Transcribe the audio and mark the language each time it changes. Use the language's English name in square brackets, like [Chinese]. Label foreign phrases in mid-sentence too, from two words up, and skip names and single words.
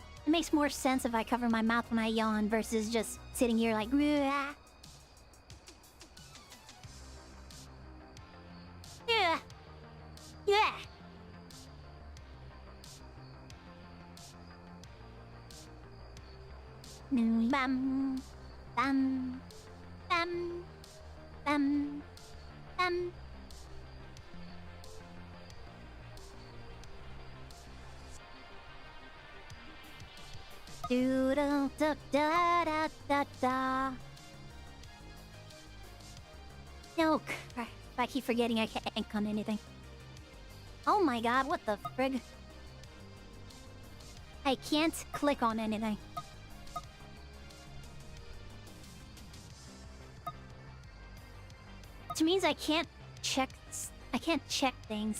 [English] makes more sense if I cover my mouth when I yawn versus just sitting here like... Yeah. Yeah. Bam. Bam. Bam. Bam. Bam. Do da da da da da da. No, I keep forgetting I can't ink on anything. Oh my god, what the frig? I can't click on anything. Which means I can't check things.